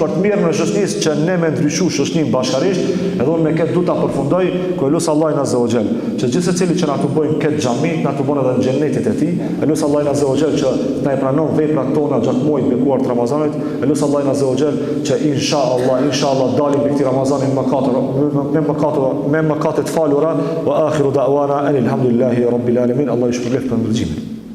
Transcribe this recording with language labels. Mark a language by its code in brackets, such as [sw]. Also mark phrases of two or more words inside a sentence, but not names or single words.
[sq] për të mirën e shoqnisë, që ne me ndryshu shoqnin bashkarisht, edhe unë me këtë du ta përfundoj, ku e lusë Allah [ar] عز وجل, [sq] që gjithë secili që na të bëjmë këtë xhamit, na të bëjnë edhe në xhennetit e tij, e lusë Allah [ar] عز وجل [sq] që na i pranon veprat tona gjatë muajit bekuar të Ramazanit, e lusë Allah [ar] عز وجل [sq] që inshallah dalim me këtë Ramazan me mëkate të falura, [ar] وآخر دعوانا الحمد لله رب العالمين. [sq] Allah ju shpërblet për ndërgjimin.